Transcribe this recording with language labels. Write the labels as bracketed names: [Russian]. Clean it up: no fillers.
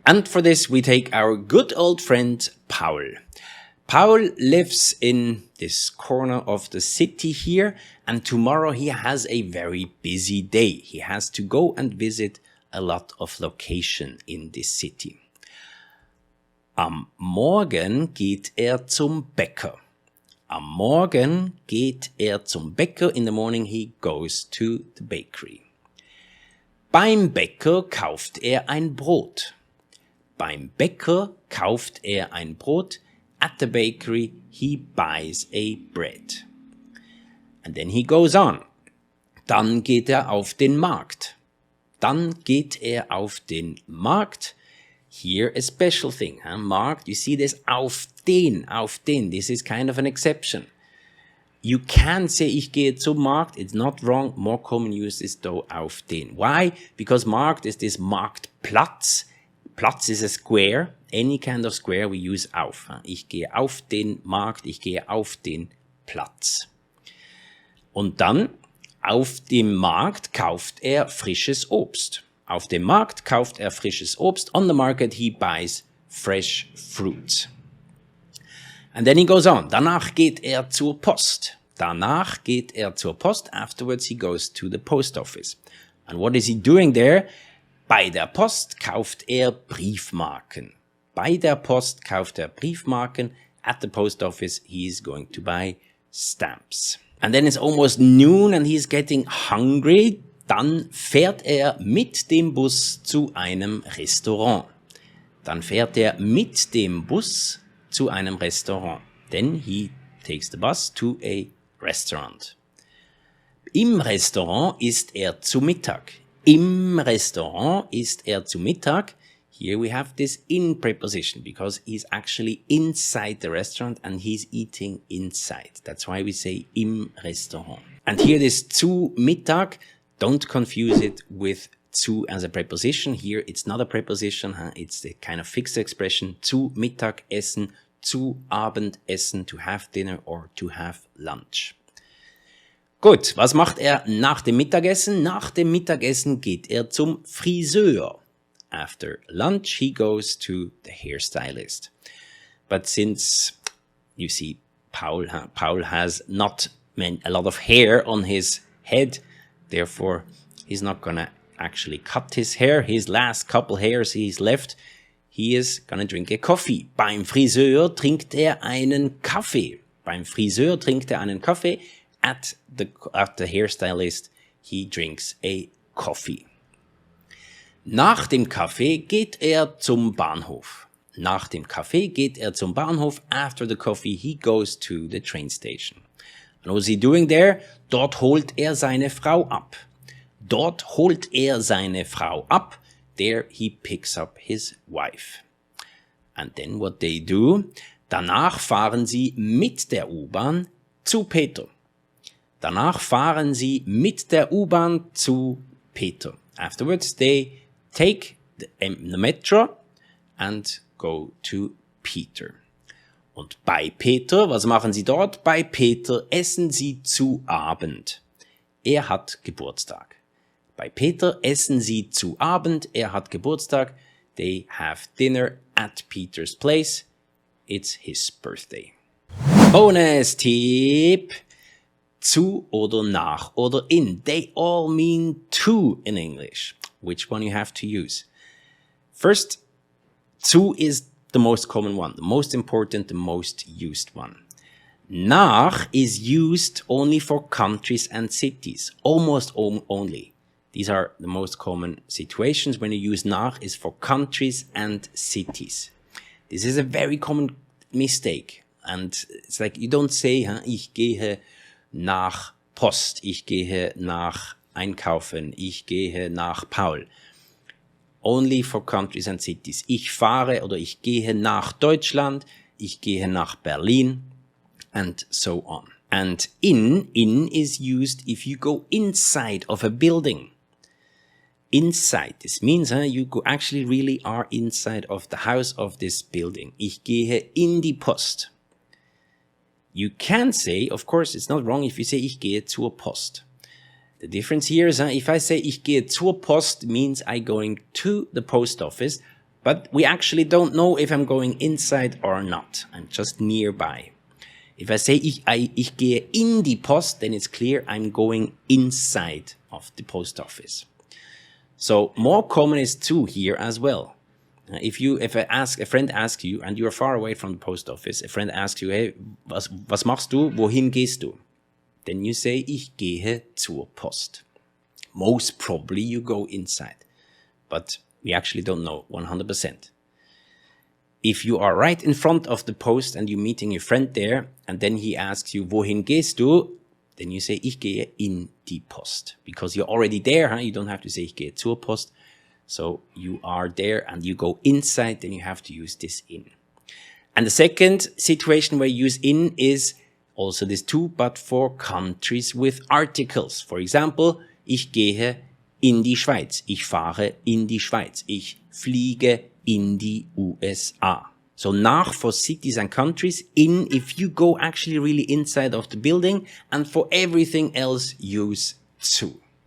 [English] And for this, we take our good old friend Paul. Paul lives in this corner of the city here, and tomorrow he has a very busy day. He has to go and visit a lot of location in this city. [German] Am Morgen geht zum Bäcker. Am Morgen geht zum Bäcker. [English] In the morning he goes to the bakery. [German] Beim Bäcker kauft ein Brot. Beim Bäcker kauft ein Brot. [English] At the bakery, he buys a bread. And then he goes on. [German] Dann geht auf den Markt. Dann geht auf den Markt. [English] Here a special thing, marked, you see this [German] auf den, [English] this is kind of an exception. You can say [German] ich gehe zum Markt, [English] it's not wrong, more common use is though [German] auf den. [English] Why? Because Markt is this Marktplatz. Platz is a square, any kind of square we use auf. [German] Ich gehe auf den Markt, ich gehe auf den Platz. Und dann, auf dem Markt kauft er frisches Obst. Auf dem Markt kauft er frisches Obst. [English] On the market he buys fresh fruit. And then he goes on. [German] Danach geht er zur Post. Danach geht er zur Post. [English] Afterwards he goes to the post office. And what is he doing there? [German] Bei der Post kauft er Briefmarken. Bei der Post kauft er Briefmarken. [English] At the post office he is going to buy stamps. And then it's almost noon and he's getting hungry. [German] Dann fährt er mit dem Bus zu einem Restaurant. Dann fährt er mit dem Bus zu einem Restaurant. [English] Then he takes the bus to a restaurant. [German] Im Restaurant isst er zu Mittag. Im Restaurant isst er zu Mittag. [English] Here we have this in preposition because he's actually inside the restaurant and he's eating inside. That's why we say [German] im Restaurant. [English] And here this [German] zu Mittag, [English] don't confuse it with zu as a preposition. Here it's not a preposition, it's a kind of fixed expression. [German] Zu Mittag essen, zu Abend essen, [English] to have dinner or to have lunch. [German] Gut, was macht er nach dem Mittagessen? Nach dem Mittagessen geht er zum Friseur. [English] After lunch, he goes to the hairstylist. But since, you see, Paul has not a lot of hair on his head, therefore, he's not gonna actually cut his hair. His last couple hairs he's left, he is gonna drink a coffee. [German] Beim Friseur trinkt er einen Kaffee. Beim Friseur trinkt er einen Kaffee. [English] At the hairstylist, he drinks a coffee. [German] Nach dem Kaffee geht er zum Bahnhof. Nach dem Kaffee geht er zum Bahnhof. [English] After the coffee, he goes to the train station. And what's he doing there? [German] Dort holt er seine Frau ab. Dort holt er seine Frau ab. [English] There he picks up his wife. And then what they do? [German] Danach fahren sie mit der U-Bahn zu Peter. Danach fahren sie mit der U-Bahn zu Peter. [English] Afterwards they take the metro and go to Peter. [German] Und bei Peter, was machen sie dort? Bei Peter essen sie zu Abend. Er hat Geburtstag. Bei Peter essen sie zu Abend. Er hat Geburtstag. [English] They have dinner at Peter's place. It's his birthday. [German] Bonus-Tipp. Zu oder nach oder in. [English] They all mean to in English. Which one you have to use? First, zu is the most common one, the most important, the most used one. Nach is used only for countries and cities, almost only. These are the most common situations when you use nach is for countries and cities. This is a very common mistake. And it's like you don't say, [German] ich gehe nach Post, ich gehe nach Einkaufen, ich gehe nach Paul. [English] Only for countries and cities. [German] Ich fahre oder ich gehe nach Deutschland, ich gehe nach Berlin, [English] and so on. And in is used if you go inside of a building. Inside, this means you actually really are inside of the house of this building. [German] Ich gehe in die Post. [English] You can say, of course, it's not wrong if you say [German] ich gehe zur Post. [English] The difference here is if I say [German] ich gehe zur Post [English] means I'm going to the post office, but we actually don't know if I'm going inside or not. I'm just nearby. If I say [German] ich gehe in die Post, [English] then it's clear I'm going inside of the post office. So more common is to here as well. If a friend asks you and you are far away from the post office, a friend asks you, hey, [German] was machst du? Wohin gehst du? [English] Then you say, [German] ich gehe zur Post. [English] Most probably you go inside, but we actually don't know 100%. If you are right in front of the post and you're meeting your friend there, and then he asks you, [German] wohin gehst du? [English] Then you say, [German] ich gehe in die Post. [English] Because you're already there, you don't have to say, [German] ich gehe zur Post. [English] So you are there and you go inside, then you have to use this in. And the second situation where you use in is also this too, but for countries with articles. [German] For example, ich gehe in die Schweiz. Ich fahre in die Schweiz. Ich fliege in die USA. [English] So nach for cities and countries, in if you go actually really inside of the building, and for everything else use zu.